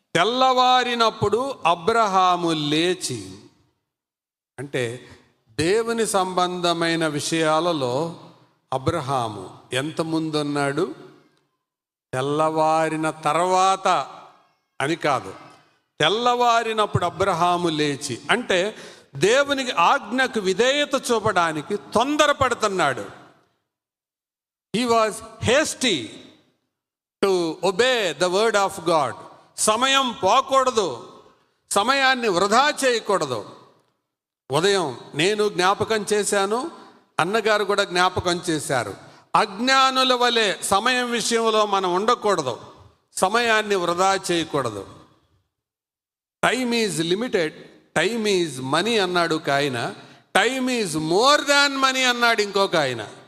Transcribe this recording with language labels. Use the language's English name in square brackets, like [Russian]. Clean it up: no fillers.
[Telugu] తెల్లవారినప్పుడు అబ్రహాము లేచి అంటే దేవుని సంబంధమైన విషయాలలో అబ్రహాము ఎంత ముందున్నాడు? తెల్లవారిన తర్వాత అని కాదు, తెల్లవారినప్పుడు అబ్రహాము లేచి అంటే దేవునికి ఆజ్ఞకు విధేయత చూపడానికి తొందరపడుతున్నాడు. [English] He was hasty to obey the word of God. [Telugu] సమయం పోకూడదు, సమయాన్ని వృధా చేయకూడదు. ఉదయం నేను జ్ఞాపకం చేశాను, అన్నగారు కూడా జ్ఞాపకం చేశారు. అజ్ఞానుల వలె సమయం విషయంలో మనం ఉండకూడదు, సమయాన్ని వృధా చేయకూడదు. [English] time is limited, time is money [Telugu] అన్నాడు ఒక ఆయన, [English] time is more than money [Telugu] అన్నాడు ఇంకొక ఆయన.